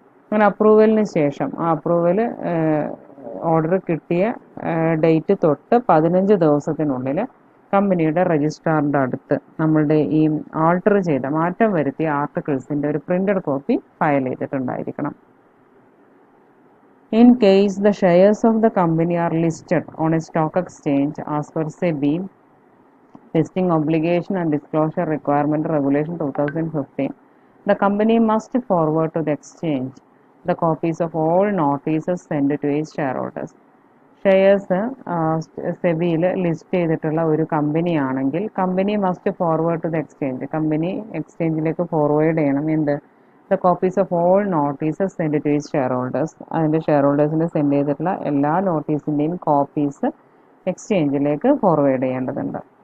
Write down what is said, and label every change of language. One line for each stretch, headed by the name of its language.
Malayalam: അങ്ങനെ അപ്രൂവലിന് ശേഷം ആ അപ്രൂവൽ ഓർഡർ കിട്ടിയ ഡേറ്റ് തൊട്ട് 15 ദിവസത്തിനുള്ളിൽ കമ്പനിയുടെ രജിസ്ട്രാറിൻ്റെ അടുത്ത് നമ്മളുടെ ഈ ആൾട്ടർ ചെയ്ത മാറ്റം വരുത്തിയ ആർട്ടിക്കിൾസിൻ്റെ ഒരു printed copy file ചെയ്തിട്ടുണ്ടായിരിക്കണം.
English: In case the shares of the company are listed on a stock exchange as per SEBI Listing Obligation and Disclosure Requirement Regulation 2015, the company must forward to the exchange the copies of all notices sent to its shareholders.
Malayalam: Shares സെബിയിൽ list ചെയ്തിട്ടുള്ള ഒരു company ആണെങ്കിൽ company
English: must forward to the exchange,
Malayalam: company എക്സ്ചേഞ്ചിലേക്ക് forward ചെയ്യണം എന്ത്
English: the copies of all notices send to its shareholders,
Malayalam: അതിൻ്റെ share ഹോൾഡേഴ്സിന് send ചെയ്തിട്ടുള്ള എല്ലാ നോട്ടീസിൻ്റെയും copies എക്സ്ചേഞ്ചിലേക്ക് forward ചെയ്യേണ്ടതുണ്ട്.